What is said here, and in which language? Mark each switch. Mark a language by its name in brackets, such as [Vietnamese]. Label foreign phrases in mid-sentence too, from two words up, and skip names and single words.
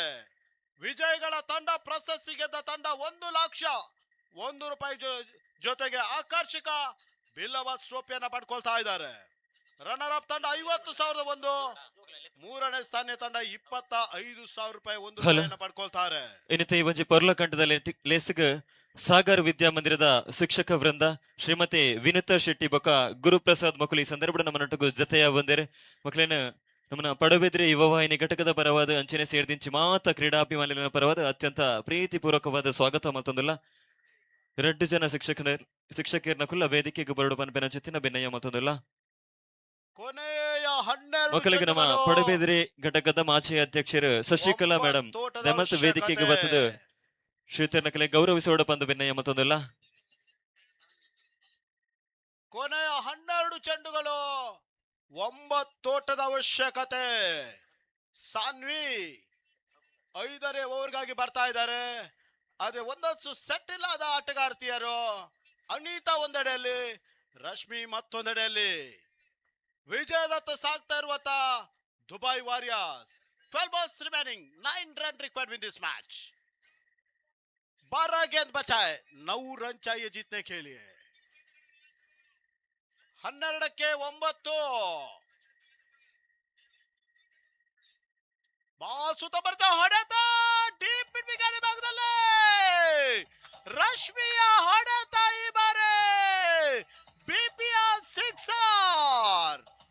[Kannada] ವಿಜಯಗಳ ತಂಡ, ಪ್ರಶಸ್ತಿ ಗೆದ್ದ ತಂಡ 1 ಲಕ್ಷ 1 ರೂಪಾಯಿ ಜೊತೆಗೆ ಆಕರ್ಷಕ ಬಿಲ್ಲವಸ್ ಟ್ರೋಫಿಯನ್ನ ಪಡ್ಕೊಳ್ತಾ ಇದ್ದಾರೆ. [English] runner up [Kannada] ತಂಡ 50,001, ಮೂರನೇ ಸ್ಥಾನ ತಂಡ 25,000 ರೂಪಾಯಿ 1 ರೂಪಾಯಿಯನ್ನ ಪಡ್ಕೊಳ್ತಾರೆ. [Tulu] ಇನ್ನಿತ ಈ ಒಂಜಿ ಪೊರ್ಲ ಕಂಠದಲ್ಲಿ ಲೇಸಿಗ ಸಾಗರ್ ವಿದ್ಯಾಮಂದಿರದ ಶಿಕ್ಷಕ ವೃಂದ ಶ್ರೀಮತಿ ವಿನುತಾ ಶೆಟ್ಟಿ ಬೊಕ ಗುರುಪ್ರಸಾದ್ ಮಕ್ಕಳು ಈ ಸಂದರ್ಭ ನಮ್ಮನೊಟ್ಟಿಗೂ ಜತೆಯ ಬಂದಿರು. ಮಕ್ಕಳೇನ ನಮ್ಮನ ಪಡುಬಿದ್ರಿ ಯುವವಾಹಿನಿ ಘಟಕದ ಪರವಾದ ಅಂಚನೆ ಸೇರಿದಿಂಚಿ ಮಾತ ಕ್ರೀಡಾಭಿಮಾನಿಗಳ ಪರವಾದ ಅತ್ಯಂತ ಪ್ರೀತಿಪೂರ್ವಕವಾದ ಸ್ವಾಗತ ಮತ್ತೊಂದಿಲ್ಲ. 2 ಜನ ಶಿಕ್ಷಕಿಯರ್ನ ಕುಲ್ಲ ವೇದಿಕೆಗೆ ಬರಡು ಪನ್ಪೆನ ಚಿತ್ತಿನ ಭಿನ್ನಯ ಮತ್ತೊಂದಿಲ್ಲ. [Kannada] ಕೊನೆಯ 12 [Tulu] ಮಕ್ಕಳಿಗೆ ನಮ್ಮ ಪಡುಬಿದ್ರಿ ಘಟಕದ ಮಾಜಿ ಅಧ್ಯಕ್ಷರು ಶಶಿಕಲಾ ಮೇಡಮ್ ದಮತ್ ವೇದಿಕೆಗೆ ಬರ್ತದ ಶ್ರೀತರ್ನ ಕಲೆ ಗೌರವಿಸೋಡ ಪಂದು ಭಿನ್ನಯ ಮತ್ತೊಂದಿಲ್ಲ. [Kannada] ಕೊನೆಯ 12 ಚೆಂಡುಗಳು 9 ಓಟದ ಅವಶ್ಯಕತೆ. ಸಾನ್ವಿ 5ನೇ ಓವರ್ಗಾಗಿ ಬರ್ತಾ ಇದ್ದಾರೆ. ಆದ್ರೆ ಒಂದಷ್ಟು ಸೆಟ್ಟಿಲ್ ಆದ ಆಟಗಾರ್ತಿಯರು. ಅನಿತಾ ಒಂದೆಡೆಯಲ್ಲಿ, ರಶ್ಮಿ ಮತ್ತೊಂದೆಡೆಯಲ್ಲಿ. ವಿಜಯದತ್ತ ಸಾಗ್ತಾ ಇರುವಂತ ದುಬೈ ವಾರಿಯರ್ಸ್. [English] 12 balls remaining, 9 runs required in this match. [Hindi] 12 गेंद बचाए, 9 रन चाहिए जीतने के लिए. [Kannada] 12ಕ್ಕೆ 9. ಬಾಸುತ್ತ ಬರ್ತಾ ಹೊಡೆತ, [English] deep mid [Kannada] ಭಾಗದಲ್ಲಿ ರಶ್ಮಿಯ ಹೊಡೆತ. ಈ ಬಾರಿ ಬಿಪಿಆರ್ 6.